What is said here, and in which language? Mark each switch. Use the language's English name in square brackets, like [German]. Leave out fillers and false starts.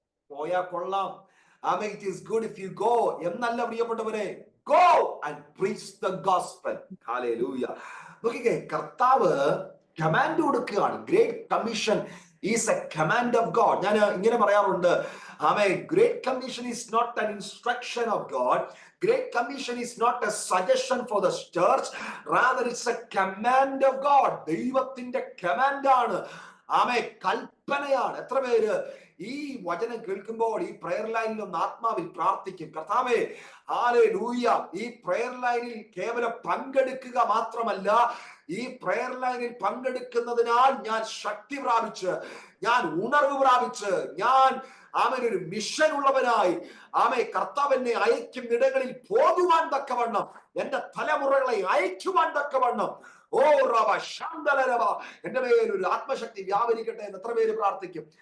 [Malayalam] പോയാ കൊള്ളാം, ആമേൻ, [English] it is good if you go [Malayalam] എന്നല്ല പ്രിയപ്പെട്ടവരെ, [English] Go and preach the gospel. ഹല്ലേലൂയ. [Malayalam] നോക്കിക്കേ, കർത്താവ് കമാൻഡ് കൊടുക്കുകയാണ്. [English] Great commission is a command of God. [Malayalam] ഞാൻ ഇങ്ങനെ പറയാറുണ്ട്, ആമേൻ, [English] Great commission is not an instruction of God. Great Commission is not a suggestion for the church, rather it's a command of God. [Malayalam] ദൈവത്തിന്റെ കമാൻഡാണ്, ആമേ, കൽപ്പനയാണ്. എത്ര പേര് ഈ വചനം കേൾക്കുമ്പോൾ ഈ പ്രയർ ലൈനിൽ ഒന്ന് ആത്മാവിൽ പ്രാർത്ഥിക്കും, കർത്താവേ ഹല്ലേലൂയ, ഈ പ്രയർ ലൈനിൽ കേവലം പങ്കെടുക്കുക മാത്രമല്ല, ഈ പ്രയർ ലൈനിൽ പങ്കെടുക്കുന്നതിനാൽ ഞാൻ ശക്തി പ്രാപിച്ച്, ഞാൻ ഉണർവ് പ്രാപിച്ച്, ഞാൻ ആമേൻ ഒരു മിഷൻ ഉള്ളവനായി, ആമേ, കർത്താവ് എന്നെ അയക്കും ഇടങ്ങളിൽ പോകുവാൻ തക്കവണ്ണം, എന്റെ തലമുറകളെ അയക്കുവാൻ തക്കവണ്ണം, ഓ റബ ശാന്തലരബ, എന്റെ മേലൊരു ആത്മശക്തി വ്യാപരിക്കട്ടെ എന്ന് എത്ര പേര് പ്രാർത്ഥിക്കും?